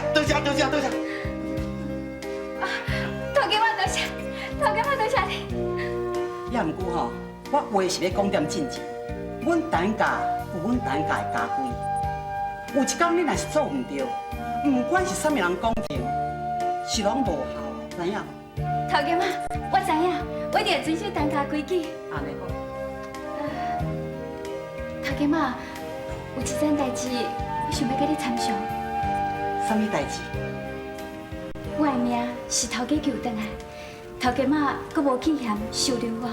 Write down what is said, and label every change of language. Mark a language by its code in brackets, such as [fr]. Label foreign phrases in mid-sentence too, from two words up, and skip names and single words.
[nan] 头家我多谢，头家我多谢你。也毋过吼，我话是要讲点正经。阮单家有阮单家的家规，有一天你若是做唔对，唔管是啥物人讲评，是拢无效，知影无？头家妈，我知影，我一定会遵守当家规矩。安尼好。头家妈，有一件代志，我想要甲你参详。啥物代志？我的命是头家救回来，头家妈阁无气嫌收留我。